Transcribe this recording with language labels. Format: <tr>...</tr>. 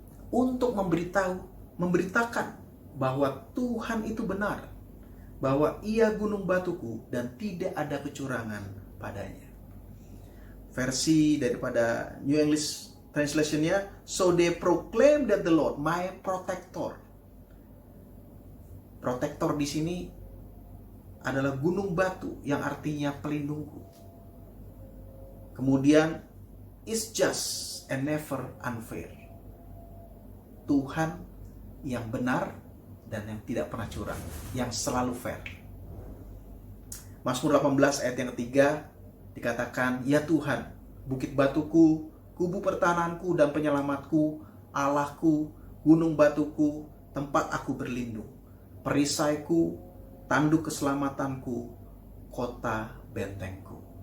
<id>Untuk memberitakan bahwa Tuhan itu benar, bahwa Ia gunung batuku dan tidak ada kecurangan padanya. Versi daripada</id> <en>New English Translation-nya, so they proclaim that the Lord my protector.</en> <id>Protector di sini adalah gunung batu yang artinya pelindungku. Kemudian</id> <en>is just and never unfair.</en> <id>Tuhan yang benar dan yang tidak pernah curang, yang selalu fair. Mazmur 18 ayat yang ketiga dikatakan, ya Tuhan, bukit batuku, kubu pertahananku dan penyelamatku, Allahku, gunung batuku, tempat aku berlindung, perisaiku, tanduk keselamatanku, kota bentengku.</id>